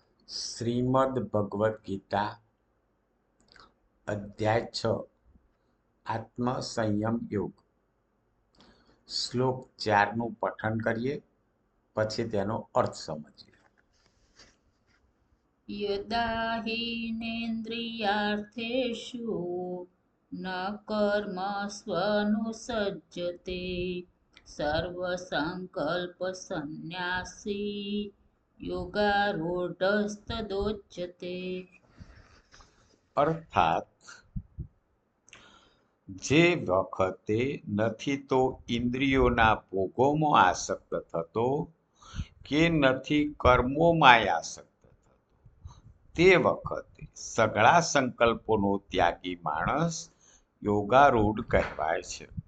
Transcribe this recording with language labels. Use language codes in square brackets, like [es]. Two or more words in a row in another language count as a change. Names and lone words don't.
[gu] શ્રીમદ ભગવદ્ ગીતા અધ્યાય 6 આત્મસંયમ યોગ શ્લોક 4નું પઠન કરીએ, પછી તેનો અર્થ સમજીએ. [sa] यदा हीनेन्द्रियार्थेषु न कर्मस्वनुसज्जते सर्वसङ्कल्पसन्न्यासी योगारूढस्तदोच्यते. [gu] અર્થાત જે વખતે નથી તો ઇન્દ્રિયોના ભોગોમાં આસક્ત થતો કે નથી કર્મોમાં આસક્ત થતો, તે વખતે સઘળા સંકલ્પોનો ત્યાગી માણસ યોગારૂઢ કહેવાય છે.